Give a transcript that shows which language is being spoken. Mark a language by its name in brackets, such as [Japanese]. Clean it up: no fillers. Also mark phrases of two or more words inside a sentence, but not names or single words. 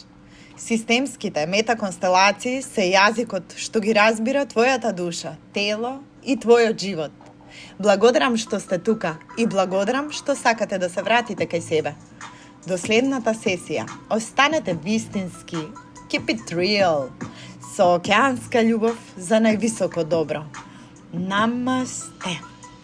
[Macedonian] Системските метаконстелации се јазикот што ги разбира твојата душа, тело и твојот живот. Благодарам што сте тука и благодарам што сакате да се вратите кај себе. До следната сесија, останете вистински, [English] keep it real, [Macedonian] со океанска љубов за највисоко добро. Намасте!